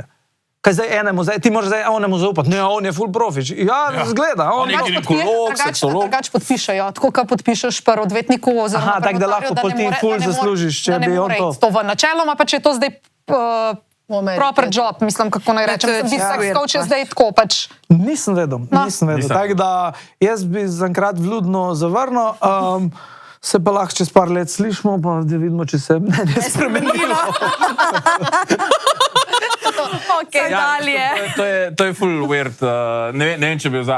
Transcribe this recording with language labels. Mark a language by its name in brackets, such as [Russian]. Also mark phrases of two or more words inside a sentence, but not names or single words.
[Slovenian] Kaj zdaj enemu, ti moraš zdaj onemu zaupati, ne, on je full profič. Ja, zgleda, on On je je... ginekolog, seksolog. Drugače podpišejo, tako kot podpišeš pri odvetniku. oziroma Aha, pri tako da notarju, lahko pol ne ti more- ful da ne more- zaslužiš, če da ne bi on more to- iti to v načeloma, pa če je to zdaj V Ameriki proper je to. job, mislim, kako naj rečem. to je Mislim, čisto sex weird, coach je pač. zdaj tako pač. Nisem vedel, nisem vedel. Nisem. Tako da jaz bi zaenkrat vljudno zavrnil. Se pa lahko čez par let slišimo, pa da vidimo, če se ne spremenilo. Okay, dalje. To je full weird. Ne vem, če bi za...